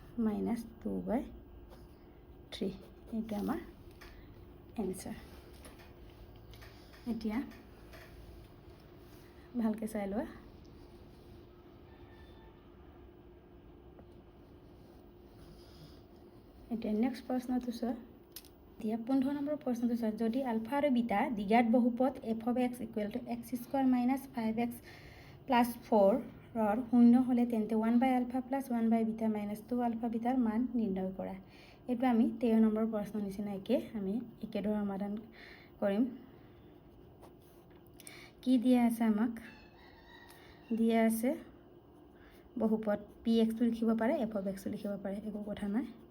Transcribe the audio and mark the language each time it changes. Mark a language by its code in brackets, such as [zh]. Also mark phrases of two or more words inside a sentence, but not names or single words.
[as] -2/3 এটা আমাৰ এনসার এতিয়া ভালকে চাই লোৱা এতিয়া নেক্সট প্ৰশ্নটো চোৱা এতিয়া 15 নম্বৰ প্ৰশ্নটো চোৱা যদি আলফা আৰু বিটা দ্বিঘাত বহুপদ [en] f of x [as] = x² - 5x + 4 ৰ শূন্য হলে তেন্তে 1/α + 1/β - 2α βৰ মান নিৰ্ণয় কৰা এটা আমি 13 নম্বৰ প্ৰশ্ন নিচিনা আমি একেদৰে সমাধান কৰিম কি দিয়া আছে আমাক দিয়া আছে বহুপদ px লিখিব পাৰে [en] f of x [as] লিখিব পাৰে একো কথা নাই